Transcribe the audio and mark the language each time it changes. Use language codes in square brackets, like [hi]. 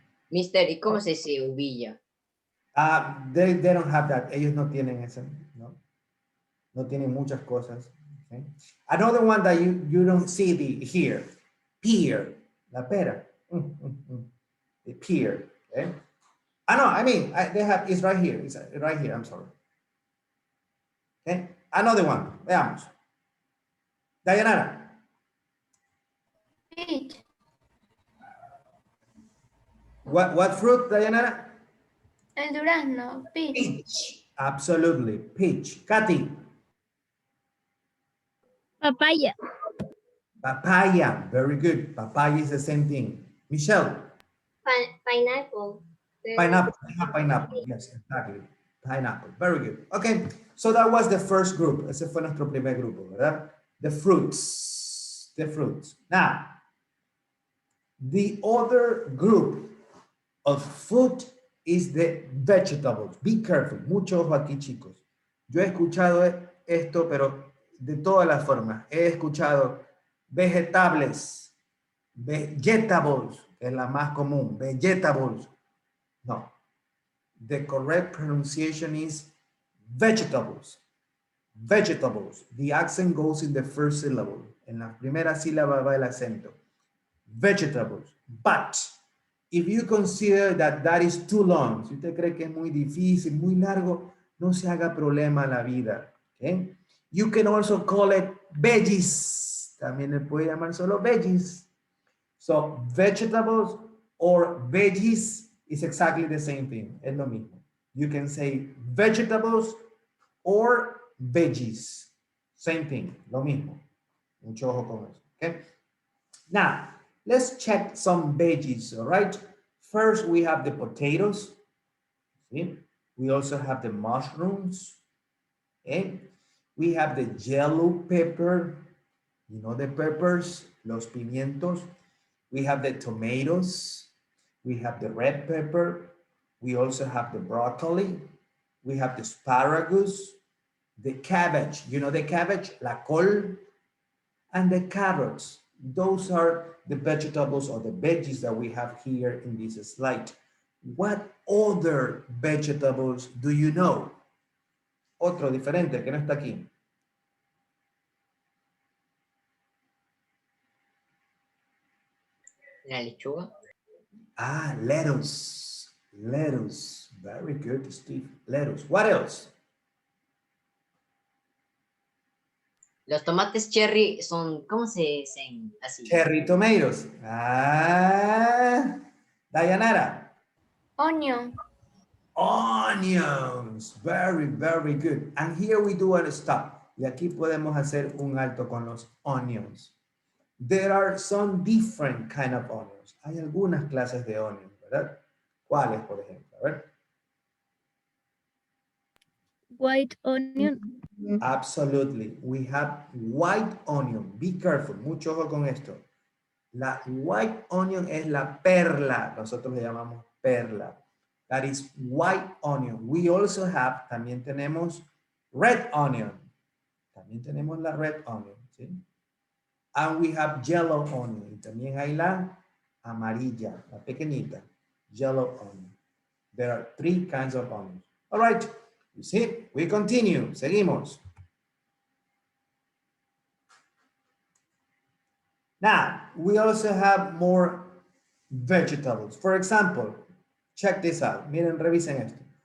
[es] Mister, ¿y cómo se dice uvilla? [en] They don't have that. [es] Ellos no tienen eso. No, no tienen muchas cosas. [en] Okay. Another one that you don't see here. Pear. [es] La pera. [en] The pear. Okay. No, I mean, they have, it's right here. It's right here. I'm sorry. Okay. Another one. [es] Veamos. [en] Dayanara. Peach. What fruit, Dayanara? [es] El durazno. Peach. [en] Peach. Absolutely. Peach. Katy. Papaya. Papaya. Very good. Papaya is the same thing. Michelle. Pineapple. Pineapple. Pineapple. Yes, exactly. Pineapple. Very good. Okay. So that was the first group. [es] Ese fue nuestro primer grupo, ¿verdad? [en] The fruits. The fruits. Now, the other group of food is the vegetables. Be careful. [es] Mucho ojo aquí, chicos. Yo he escuchado esto, pero de todas las formas. He escuchado vegetables, vegetables, que es la más común, vegetables. No. [en] The correct pronunciation is vegetables. Vegetables. The accent goes in the first syllable. [es] En la primera sílaba va el acento. Vegetables. [en] But if you consider that that is too long, [es] si usted cree que es muy difícil, muy largo, no se haga problema la vida. [en] Okay? You can also call it veggies. [es] También le puede llamar solo veggies. [en] So vegetables or veggies is exactly the same thing. [es] Es lo mismo. [en] You can say vegetables or veggies. Same thing. [es] Lo mismo. Mucho ojo con eso. Okay? [en] Now, let's check some veggies, all right? First, we have the potatoes. See? We also have the mushrooms. Okay? We have the yellow pepper. You know the peppers, [es] los pimientos. [en] We have the tomatoes. We have the red pepper. We also have the broccoli. We have the asparagus, the cabbage. You know the cabbage, [es] la col, [en] and the carrots. Those are the vegetables or the veggies that we have here in this slide. What other vegetables do you know? [es] Otro diferente que no está aquí. La lechuga. [en] Lettuce. Lettuce. Very good, Steve. Lettuce. What else? [es] Los tomates cherry son, ¿cómo se dicen así? [en] Cherry tomatoes. Dayanara. Onion. Onions. Very, very good. And here we do a stop. [es] Y aquí podemos hacer un alto con los onions. [en] There are some different kind of onions. [es] Hay algunas clases de onions, ¿verdad? ¿Cuáles, por ejemplo? A ver. [en] White onion. Absolutely. We have white onion. Be careful. [es] Mucho ojo con esto. La white onion es la perla. Nosotros le llamamos perla. That is white onion. [en] We also have, [es] también tenemos [en] red onion. [es] También tenemos la red onion. ¿Sí? [en] And we have yellow onion. [es] Y también hay la amarilla, la pequeñita. [en] Yellow onion. There are 3 kinds of onions. All right. You see, we continue. [es] Seguimos. [en] Now, we also have more vegetables. For example, check this out. [es] Miren, revisen esto.